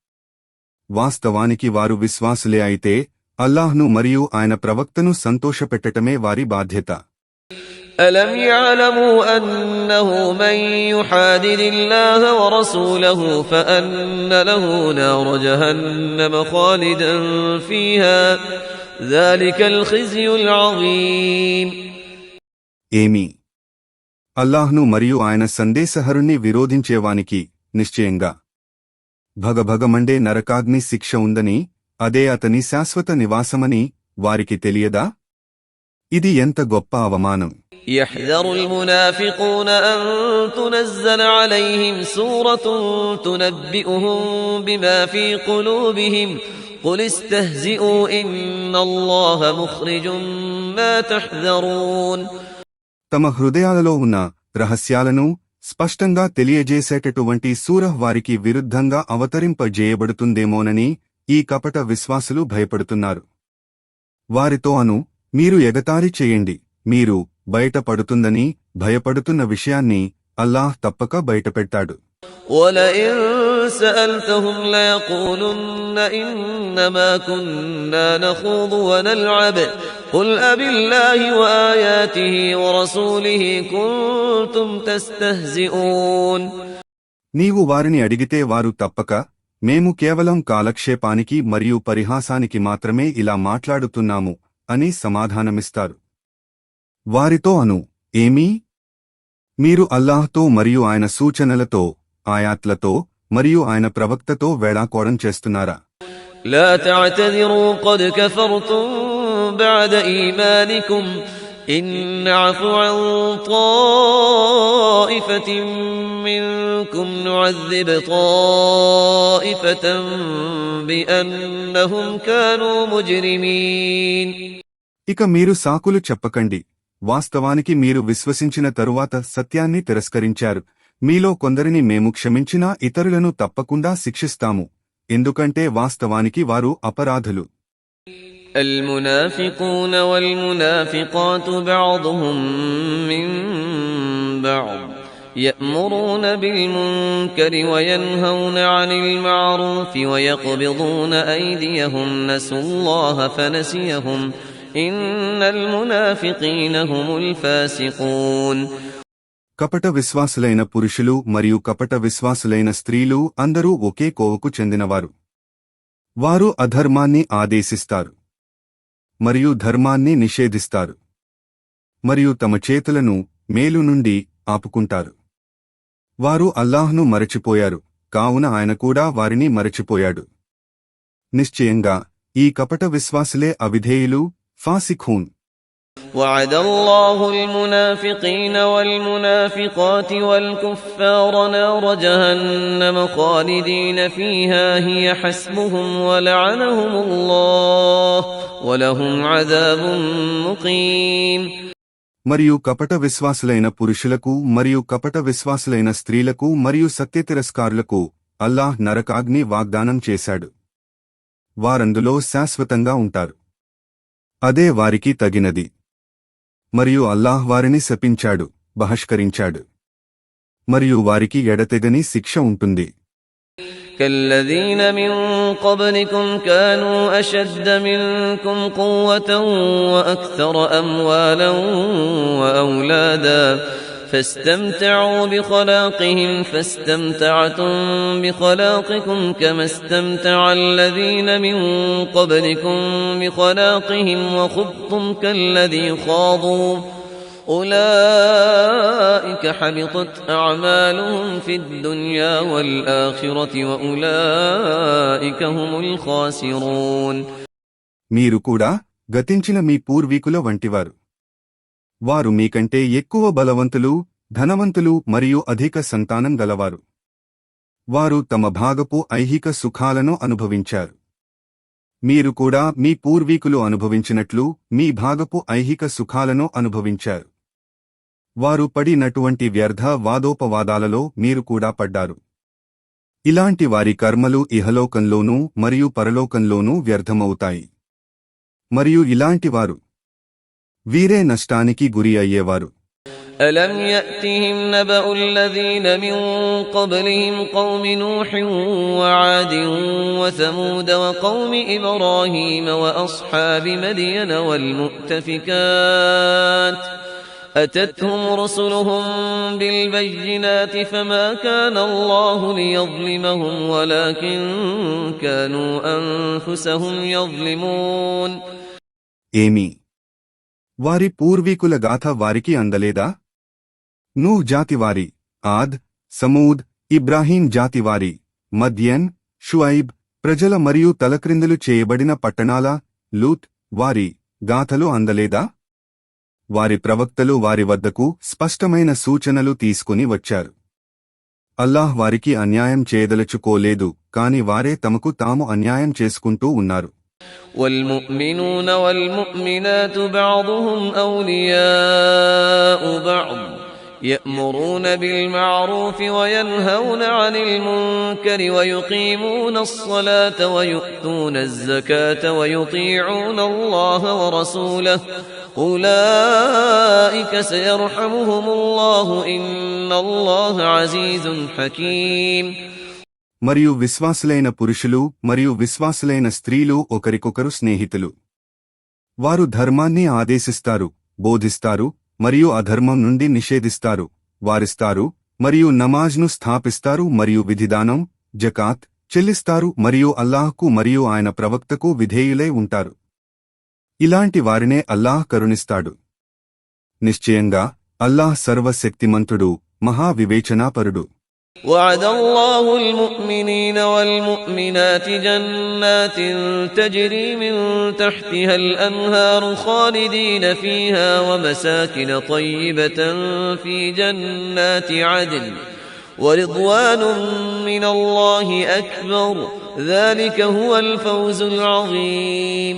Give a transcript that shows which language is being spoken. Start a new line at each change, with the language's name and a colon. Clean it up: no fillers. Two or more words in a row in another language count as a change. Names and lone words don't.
Telugu: వాస్తవానికి వారు విశ్వాసులే అయితే అల్లాహ్ను మరియు ఆయన ప్రవక్తను సంతోషపెట్టటమే వారి బాధ్యత.
Arabic: ألم يعلموا أنه من يحادد الله ورسوله فأن له نار جهنم خالدا فيها ذلك الخزي العظيم.
Telugu: ఏమి అల్లాహ్ను మరియు ఆయన సందేశహరుణ్ణి విరోధించేవానికి నిశ్చయంగా భగభగమండే నరకాగ్ని శిక్ష ఉందని, అదే అతని శాశ్వత నివాసమని వారికి తెలియదా? ఇది ఎంత గొప్ప అవమానం.
Arabic: يحذر المنافقون أن تنزل عليهم سورة تنبئهم بما في قلوبهم قل استهزئوا إن الله مخرج ما تحذرون.
Telugu: తమ హృదయాలలో ఉన్న రహస్యాలను స్పష్టంగా తెలియజేసేటటువంటి సూరహ్ వారికి విరుద్ధంగా అవతరింపజేయబడుతుందేమోనని ఈ కపట విశ్వాసులు భయపడుతున్నారు. వారితో అను, మీరు ఎగతాళి చేయండి, మీరు బయటపడుతుందని భయపడుతున్న విషయాన్ని అల్లాహ్ తప్పక బయటపెట్టాడు.
Arabic: وَلَئِن سَأَلْتَهُمْ لَيَقُولُنَّ إِنَّمَا كُنَّا نَخُوضُ وَنَلْعَبُ قُلْ أَبِاللَّهِ وَآيَاتِهِ وَرَسُولِهِ كُنتُمْ تَسْتَهْزِئُونَ.
Telugu: నీవు వారిని అడిగితే వారు తప్పక, మేము కేవలం కాలక్షేపానికి మరియు పరిహాసానికి మాత్రమే ఇలా మాట్లాడుతున్నాము అని సమాధానమిస్తారు. వారితో అను, ఏమీ? మీరు అల్లాహ్తో మరియు ఆయన సూచనలతో, ఆయాత్లతో మరియు ఆయన ప్రవక్తతో వేళాకోళం చేస్తున్నారా?
Arabic: لا تعتذروا قد كفرتم بعد إيمانكم إن نعفو عن طائفة منكم نعذب طائفة بأنهم كانوا مجرمين.
Telugu: ఇక మీరు సాకులు చెప్పకండి. వాస్తవానికి మీరు విశ్వసించిన తరువాత సత్యాన్ని తిరస్కరించారు. మీలో కొందరిని మేము క్షమించినా ఇతరులను తప్పకుండా శిక్షిస్తాము, ఎందుకంటే వాస్తవానికి వారు అపరాధులు.
Arabic: المنافقون والمنافقات بعضهم من بعض يأمرون بالمنكر وينهون عن المعروف ويقبضون أيديهم نسوا الله فنسيهم إن المنافقين هم الفاسقون.
Telugu: కపట విశ్వాసులైన పురుషులు మరియు కపట విశ్వాసులైన స్త్రీలు అందరూ ఒకే కోవకు చెందినవారు. వారు అధర్మాన్ని ఆదేశిస్తారు మరియు ధర్మాన్ని నిషేధిస్తారు మరియు తమ చేతులను మేలు నుండి ఆపుకుంటారు. వారు అల్లాహ్ను మరచిపోయారు, కావున ఆయన కూడా వారిని మరచిపోయాడు. నిశ్చయంగా ఈ కపట విశ్వాసులే అవిధేయులు, ఫాసిఖూన్.
Arabic: وعد الله المنافقين والمنافقات والكفار نار جهنم خالدين فيها هي حسبهم ولعنهم الله ولهم عذاب مقيم.
Telugu: మరియు కపట విశ్వాసులైన పురుషులకు మరియు కపట విశ్వాసులైన స్త్రీలకు మరియు సత్యతిరస్కారులకు అల్లాహ్ నరకాగ్ని వాగ్దానం చేశాడు. వారందులో శాశ్వతంగా ఉంటారు. అదే వారికి తగినది. మరియు అల్లాహ్ వారిని శపించాడు, బహిష్కరించాడు. మరియు వారికి ఎడతెగని శిక్ష ఉంటుంది.
Arabic: كالذين من قبلكم كانوا أشد منكم قوة وأكثر أموالا وأولادا فاستمتعوا بخلاقهم فاستمتعتم بخلاقكم كما استمتع الذين من قبلكم بخلاقهم وخضتم كالذي خاضوا أولئك حبطت أعمالهم في الدنيا والآخرة وأولئك هم الخاسرون.
Telugu: మీరు కూడా గతించిన మీ పూర్వీకుల వంటివారు. వారు మీకంటే ఎక్కువ బలవంతులు, ధనవంతులు మరియు అధిక సంతానం గలవారు. వారు తమ భాగపు ఐహిక సుఖాలను అనుభవించారు. మీరు కూడా మీ పూర్వీకులు అనుభవించినట్లు మీ భాగపు ఐహిక సుఖాలను అనుభవించారు. వారు పడినటువంటి వ్యర్థ వాదోపవాదాలలో మీరు కూడా పడ్డారు. ఇలాంటి వారి కర్మలు ఇహలోకంలోనూ మరియు పరలోకంలోనూ వ్యర్థమవుతాయి. మరియు ఇలాంటి వారు వీరే నష్టానికి గురి అయ్యేవారు.
Arabic: ألم يأتهم نبأ الذين من قبلهم قوم نوح وعاد وثمود وقوم إبراهيم وأصحاب مدين والمؤتفكات أتتهم رسلهم بالبينات فما كان الله ليظلمهم ولكن كانوا أنفسهم يظلمون.
Telugu: ఏమి వారి పూర్వీకుల గాథ వారికి అందలేదా? నూహ్ జాతివారి, ఆద్, సమూద్, ఇబ్రాహీం జాతివారి, మద్యన్, షుఐబ్ ప్రజల మరియు తలక్రిందులు చేయబడిన పట్టణాల, లూత్ వారి గాథలు అందలేదా? వారి ప్రవక్తలు వారి వద్దకు స్పష్టమైన సూచనలు తీసుకుని వచ్చారు. అల్లాహ్ వారికి అన్యాయం చేయదలుచుకోలేదు, కాని వారే తమకు తాము అన్యాయం చేసుకుంటూ ఉన్నారు.
Arabic: والمؤمنون والمؤمنات بعضهم أولياء بعض يأمرون بالمعروف وينهون عن المنكر ويقيمون الصلاة ويؤتون الزكاة ويطيعون الله ورسوله أولئك سيرحمهم الله إن الله عزيز حكيم.
Telugu: మరియు విశ్వాసులైన పురుషులు మరియు విశ్వాసులైన స్త్రీలు ఒకరికొకరు స్నేహితులు. వారు ధర్మాన్ని ఆదేశిస్తారు, బోధిస్తారు మరియు అధర్మం నుండి నిషేధిస్తారు, వారిస్తారు మరియు నమాజ్ను స్థాపిస్తారు మరియు విధిదానం, జకాత్ చెల్లిస్తారు మరియు అల్లాహ్కు మరియు ఆయన ప్రవక్తకు విధేయులై ఉంటారు. ఇలాంటి వారినే అల్లాహ్ కరుణిస్తాడు. నిశ్చయంగా అల్లాహ్ సర్వశక్తిమంతుడు, మహావివేచనాపరుడు.
Arabic: وعد الله المؤمنين والمؤمنات جنات تجري من تحتها الأنهار خالدين فيها ومساكن طيبة في جنات عدن ورضوان من الله أكبر ذلك هو الفوز العظيم.